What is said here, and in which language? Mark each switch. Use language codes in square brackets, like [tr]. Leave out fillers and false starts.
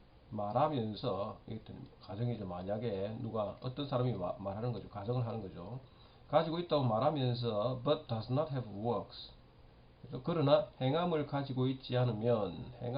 [ko] 말하면서, 이것도 가정이죠. 만약에 누가 어떤 사람이 말하는 거죠. 가정을 하는 거죠. 가지고 있다고 말하면서 [en] but does not have works. [ko] 그죠? 그러나 행함을 가지고 있지 않으면.